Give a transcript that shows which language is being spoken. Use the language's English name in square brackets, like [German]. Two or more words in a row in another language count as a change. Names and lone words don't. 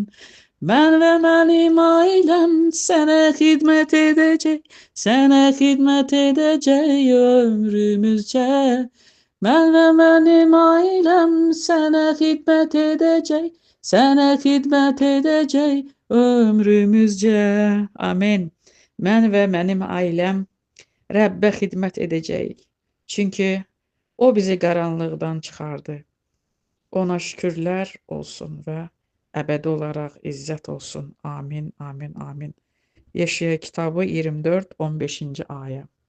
[Turkish] Ben ve benim ailem sana hizmet edecek, sana hizmet edecek ömrümüzce. Ben ve benim ailem sana hizmet edecek, sana hizmet edecek ömrümüzce. Amin. Ben ve benim ailem [Azerbaijani] Rəbbə xidmət edəcəyik. Çünki o bizi qaranlıqdan çıxardı. Ona şükürlər olsun və əbədi olaraq izzət olsun. Amin, amin, amin. Yeşaya kitabı 24-15-ci ayə. Amin.